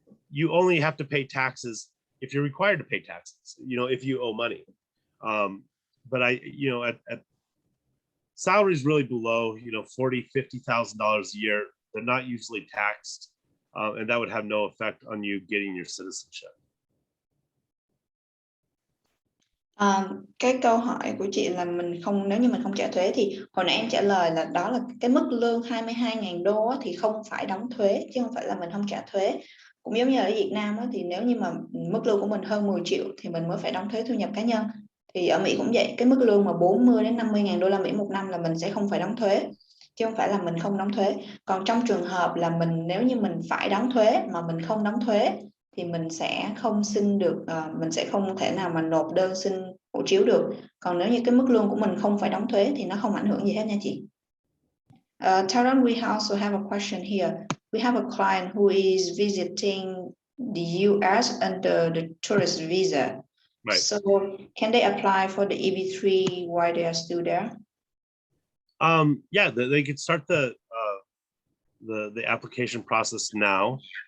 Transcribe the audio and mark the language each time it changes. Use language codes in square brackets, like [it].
[en] You only have to pay taxes if you're required to pay taxes, you know, if you owe money. But you know, at salaries really below, you know, $40,000, $50,000 a year, they're not usually taxed, and that would have no effect on you getting your citizenship. [vi] Cái câu hỏi của chị là nếu như mình không trả thuế thì hồi nãy em trả lời là đó là cái mức lương 22.000 đô thì không phải đóng thuế, chứ không phải là mình không trả thuế. Cũng giống như ở Việt Nam thì nếu như mà mức lương của mình hơn 10 triệu thì mình mới phải đóng thuế thu nhập cá nhân. Thì ở Mỹ cũng vậy, cái mức lương mà 40 đến 50.000 đô la Mỹ một năm là mình sẽ không phải đóng thuế, chứ không phải là mình không đóng thuế. Còn trong trường hợp là nếu như mình phải đóng thuế mà mình không đóng thuế thì mình sẽ không xin được, mình sẽ không thể nào mà nộp đơn xin hộ chiếu được. Còn nếu như cái mức lương của mình không phải đóng thuế thì nó không ảnh hưởng gì hết nha chị. [en] Taron, we also have a question here. We have a client who is visiting the US under the tourist visa. Right. So can they apply for the EB3 while they are still there? Yeah, they could start the application process now.